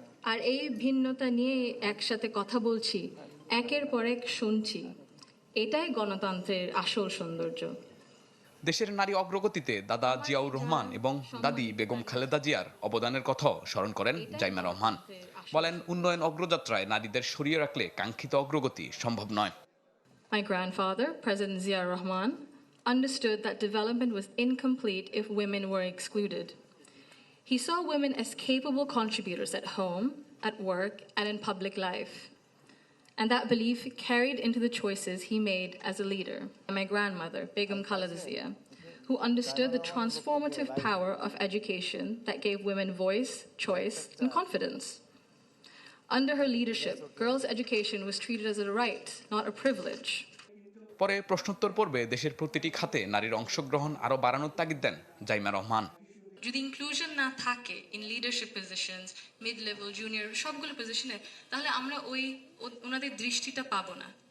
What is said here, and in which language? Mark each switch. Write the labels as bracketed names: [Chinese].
[Bangla] আর এই ভিন্নতা নিয়ে একসাথে কথা বলছি, একের পর এক শুনছি। এটাই গণতন্ত্রের আসল সৌন্দর্য। দেশের নারী অগ্রগতিতে দাদা জিয়াউর রহমান এবং দাদি বেগম খালেদা জিয়ার অবদানের কথাও স্মরণ করেন জাইমা রহমান। বলেন, উন্নয়ন অগ্রযাত্রায় নারীদের সরিয়ে রাখলে কাঙ্ক্ষিত অগ্রগতি সম্ভব নয়। [English] My grandfather, President Zia Rahman, understood that development was incomplete if women were excluded. He saw women as capable contributors at home, at work, and in public life. And that belief carried into the choices he made as a leader. My grandmother, Begum Khaleda Zia, who understood the transformative power of education that gave women voice, choice, and confidence. Under her leadership, girls' education was treated as a right, not a privilege. [Bangla] পরে প্রশ্নোত্তর পর্বে দেশের প্রতিটি খাতে নারীর অংশগ্রহণ আরও বাড়ানোর তাগিদ দেন জাইমা রহমান। যদি ইনক্লুশন না থাকে [English] in leadership positions, [Bangla] mid level, junior, সবগুলো পজিশনে, তাহলে আমরা ওনাদের দৃষ্টিটা পাবো না।